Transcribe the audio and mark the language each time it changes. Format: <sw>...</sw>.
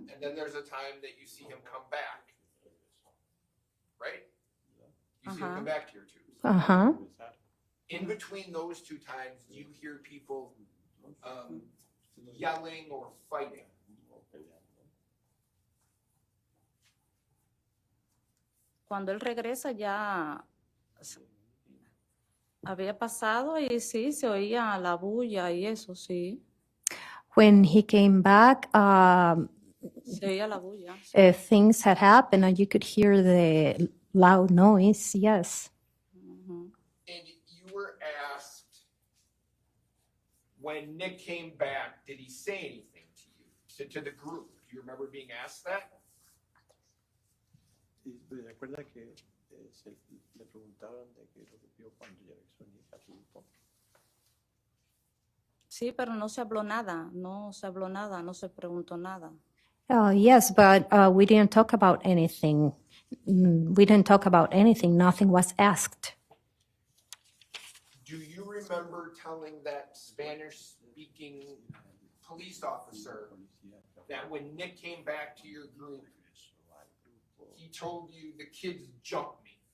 <en>And then there's a time that you see him come back, right? You see him come back to your tubes. Uh-huh. In between those two times, do you hear people yelling or fighting?</en> <es>Cuando él regresa ya había pasado y sí, se oía la bulla y eso, sí.</es> <en>When he came back,</en> <es>Se oía la bulla.</es> <en>things had happened and you could hear the loud noise, yes. And you were asked, when Nick came back, did he say anything to you? to the group? Do you remember being asked that?</en> <es>¿Recuerda que le preguntaron de que lo vio cuando ya regresó a su grupo? Sí, pero no se habló nada, no se habló nada, no se preguntó nada.</es> <en>Yes, but we didn't talk about anything. We didn't talk about anything. Nothing was asked. Do you remember telling that Spanish-speaking police officer that when Nick came back to your group, he told you the kids jumped me?</en>